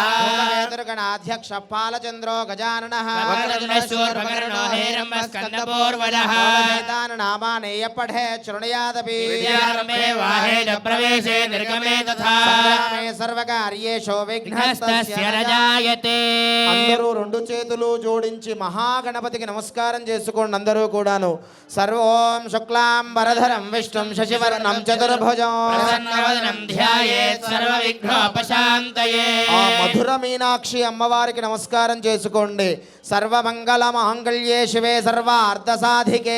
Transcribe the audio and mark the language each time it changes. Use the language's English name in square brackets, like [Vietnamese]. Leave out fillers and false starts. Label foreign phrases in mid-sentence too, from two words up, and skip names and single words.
[Sanskrit] दुर्गणाध्यक्ष पालचन्द्रो गजाननः वक्रतुण्डशूर्पकर्णो हेरम्बस्कन्दपूर्वजः नामानि यः पठे शृणुयादपि विद्यारम्भे वाहेन प्रवेशे निर्गमे तथा సంగ్రామే సర్వకార్యేషు విఘ్నస్తస్య न जायते [Telugu] అందరూ రెండు చేతులు జోడించి మహాగణపతికి నమస్కారం చేసుకోండి అందరూ కూడాను [Sanskrit] సర్వం శుక్లాంబరధరం విష్ణుం శశివర్ణం చతుర్భుజం ప్రసన్నవదనం ధ్యాయేత్ సర్వవిఘ్నోపశాంతయే [Telugu] ఆ మధుర మీనాక్షి అమ్మవారికి నమస్కారం చేసుకోండి [Sanskrit] సర్వమంగళ మాంగళ్యే శివే సర్వార్థ సాధికే